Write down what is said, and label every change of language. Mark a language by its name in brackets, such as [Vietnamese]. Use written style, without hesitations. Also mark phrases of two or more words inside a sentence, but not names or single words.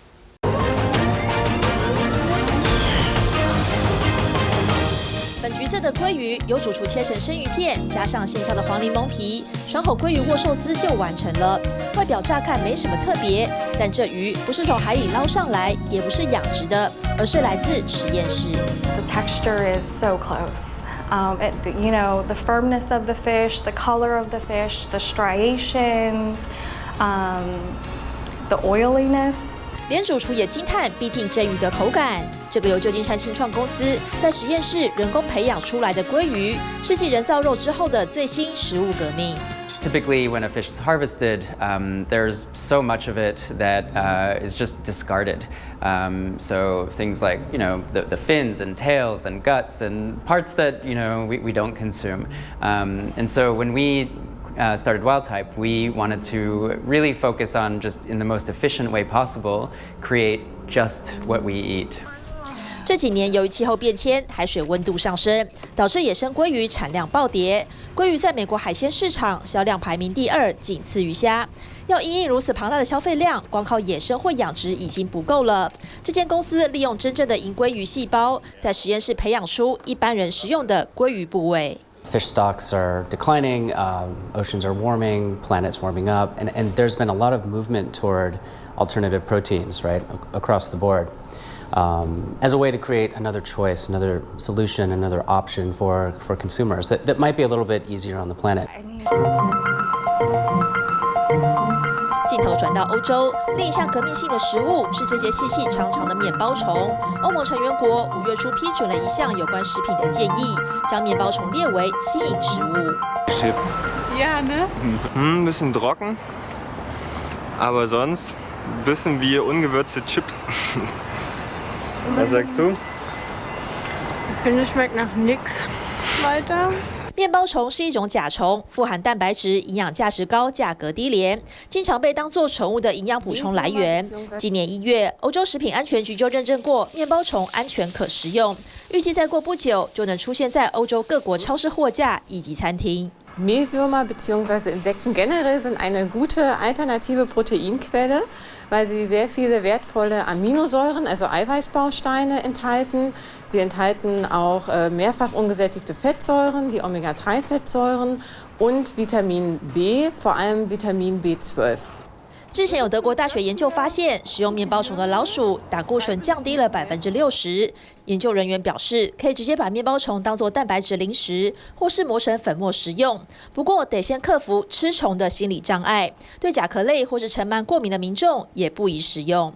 [Chinese] 本橘色的鲑鱼由主厨切成生鱼片，加上现削的黄柠檬皮，爽口鲑鱼握寿司就完成了。外表乍看没什么特别，但这鱼不是从海里捞上来，也不是养殖的，而是来自实验室。 [English] The texture is so close. The firmness of the fish, the color of the fish, the striations, the oiliness. [Chinese] 连主厨也惊叹，毕竟真鱼的口感。这个由旧金山青创公司在实验室人工培养出来的鲑鱼，是继人造肉之后的最新食物革命。 [English] Typically, when a fish is harvested, there's so much of it that is just discarded. So things like, the fins and tails and guts and parts that, we don't consume. And so when we started Wild Type, we wanted to really focus on just in the most efficient way possible, create just what we eat. [Chinese] 这几年由于气候变迁，海水温度上升，导致野生鲑鱼产量暴跌。鲑鱼在美国海鲜市场销量排名第2，仅次于虾。要因应如此庞大的消费量，光靠野生或养殖已经不够了。这间公司利用真正的银鲑鱼细胞，在实验室培养出一般人食用的鲑鱼部位。 [English] Fish stocks are declining, oceans are warming, planets warming up, and there's been a lot of movement toward alternative proteins, right, across the board, as a way to create another choice, another solution, another option for consumers that might be a little bit easier on the planet. [Chinese] 镜头转到欧洲，另一项革命性的食物是这些细细长长的面包虫。欧盟成员国5月初批准了一项有关食品的建议，将面包虫列为新颖食物。 [German] Chips. Ja, ne? Ein bisschen trocken, aber sonst ein bisschen wie ungewürzte Chips. Was sagst du? Ich finde, es schmeckt nach nix. Weiter. [Chinese] 面包虫是一种甲虫，富含蛋白质，营养价值高，价格低廉，经常被当作宠物的营养补充来源。今年1月，欧洲食品安全局就认证过面包虫安全可食用，预计再过不久就能出现在欧洲各国超市货架以及餐厅。 [German] Mehlwürmer bzw. Insekten generell sind eine gute alternative Proteinquelle, weil sie sehr viele wertvolle Aminosäuren, also Eiweißbausteine enthalten. Sie enthalten auch mehrfach ungesättigte Fettsäuren, die Omega-3-Fettsäuren und Vitamin B, vor allem Vitamin B12. [Chinese] 之前有德国大学研究发现，食用面包虫的老鼠胆固醇降低了60%。研究人员表示，可以直接把面包虫当作蛋白质零食，或是磨成粉末食用。不过，得先克服吃虫的心理障碍。对甲壳类或是尘螨过敏的民众也不宜食用。